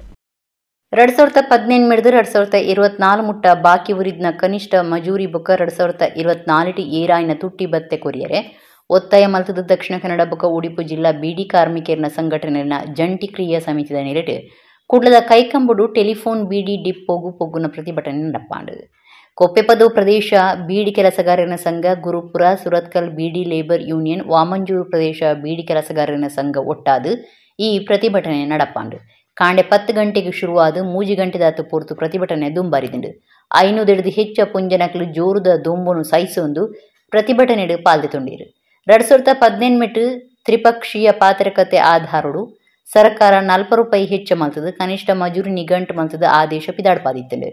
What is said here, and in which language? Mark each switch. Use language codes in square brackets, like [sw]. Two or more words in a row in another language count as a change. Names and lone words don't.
[tcy] 2018 ಮೆಡ್ದು 2024 ಮುಟ್ಟ ಬಾಕಿ ಉರಿದ್ನ ಕನಿಷ್ಠ ಮಜೂರಿ ಬೊಕ್ಕ 2024 ಏರಾಯಿನ ತುಟ್ಟಿ ಬತ್ತೆ ಕೊರಿಯರೆ ಒತ್ತಾಯ ಮಲ್ತದ ದಕ್ಷಿಣ ಕನ್ನಡ ಬೊಕ್ಕ ಉಡುಪು ಜಿಲ್ಲಾ ಬೀಡಿ ಕಾರ್ಮಿಕರನ ಸಂಘಟನೆಯ ಜಂಟಿ ಕ್ರಿಯಾ ಸಮಿತಿದ ನೆಲೆಟ್ ಕುಡ್ಲದ ಕೈಕಂಬುಡು ಟೆಲಿಫೋನ್ ಬೀಡಿ ಡಿಪ್ಪೋಗು ಪೊಗ್ಗುನ ಪ್ರತಿಭಟನೆ ನಡಪಾಂಡು. ಕೊಪ್ಪೆಪದು ಪ್ರದೇಶ ಬೀಡಿ ಕೆಲಸಗಾರರ ಸಂಘ, ಗುರುಪುರ, ಸುರತ್ಕಲ್ ಬೀಡಿ ಲೇಬರ್ ಯೂನಿಯನ್, ವಾಮಂಜೂರು ಪ್ರದೇಶ ಬೀಡಿ ಕೆಲಸಗಾರರ ಸಂಘ ಒಟ್ಟಾದು ಈ ಪ್ರತಿಭಟನೆ ನಡಪಾಂಡು. ಕಾಂಡೆ 10 ಗಂಟೆಗೆ ಶುರುವಾದ 3 ಗಂಟೆ ದಾತು ಪೂರ್ತು ಪ್ರತಿಭಟನೆ ದುಂಬಾರಿದಿಂಡು. 500 ಹೆಚ್ಚ ಪುಂಜನಕಲು ಜೋರುದ ದೊಂಬುನು ಸೈಸೊಂದು ಪ್ರತಿಭಟನೆಡು ಪಾಲ್ದೆತೊಂಡೀರು. 2018 ತ್ರಿಪಕ್ಷೀಯ ಪಾತ್ರಕತೆ ಆಧಾರಡು ಸರ್ಕಾರ 40 ರೂಪಾಯಿ ಹೆಚ್ಚ ಮಲ್ತದ ಕನಿಷ್ಠ ಮಜೂರಿ ನಿಗಂಟು ಮಲ್ತದ ಆದೇಶ ಪಿದಾಡ್ಪಾದಿತ್ತಂಡು.